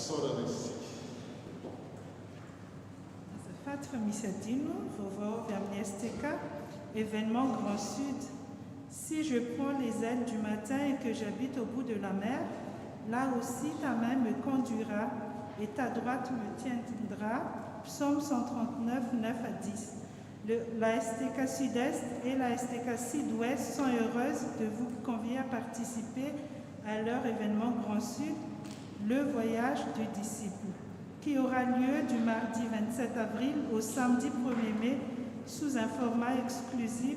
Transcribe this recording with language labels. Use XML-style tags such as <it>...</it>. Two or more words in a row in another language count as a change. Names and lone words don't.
<mg>lasana izy Azafady fa misy adino vaovao avy amin'ny STK,</mg> <fr>événement Grand Sud. Si je prends les ailes du matin et que j'habite au bout de la mer, là aussi ta main me conduira et ta droite me tiendra. Psaume 139, 9 à 10. La STK Sud-Est et la STK Sud-Ouest sont heureuses de vous convier à participer à leur événement Grand Sud, le voyage du disciple, qui aura lieu du mardi 27 avril au samedi 1er mai sous un format exclusif.</fr>